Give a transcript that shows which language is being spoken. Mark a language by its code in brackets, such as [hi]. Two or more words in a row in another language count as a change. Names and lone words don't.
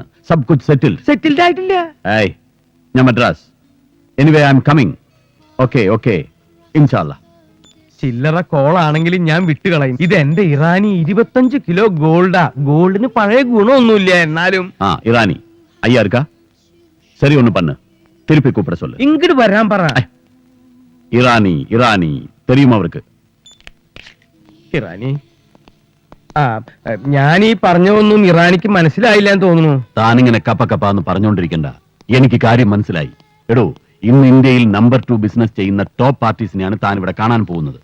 [hi] सब कुछ सेटल. [ml] സെറ്റിൽഡ് ആയിട്ടില്ല. ഏയ്, ഞാൻ മദ്രാസ്. [en] anyway I am coming. okay okay, ഇൻഷാല്ലാ. [ml] ചില്ലറ കോളാണെങ്കിലും ഞാൻ വിട്ടുകളയും. ഇത് എന്റെ ഇറാനി 25 കിലോ ഗോൾഡാ. ഗോൾഡിന് പഴയ ഗുണമൊന്നുമില്ല, എന്നാലും ആ ഇറാനി [ta] ஐயா இருக்கா? சரி ஒண்ணு பண்ணு, திருப்பி கூப்பிட சொல்லு. [ml] ഇങ്ങോട്ട് വരാൻ പറ. ഇറാനി ഇറാനി தெரியுமா അവർക്ക്? ഇറാനി ഞാൻ ഈ പറഞ്ഞതൊന്നും ഇറാനിക്ക് മനസ്സിലായില്ല എന്ന് തോന്നുന്നു. താനിങ്ങനെ കപ്പ കപ്പ എന്ന് പറഞ്ഞുകൊണ്ടിരിക്കണ്ട, എനിക്ക് കാര്യം മനസ്സിലായി. എടോ, ഇന്ന് ഇന്ത്യയിൽ നമ്പർ 2 ബിസിനസ് ചെയ്യുന്ന ടോപ്പ് പാർട്ടീസിനെയാണ് താൻ ഇവിടെ കാണാൻ പോകുന്നത്.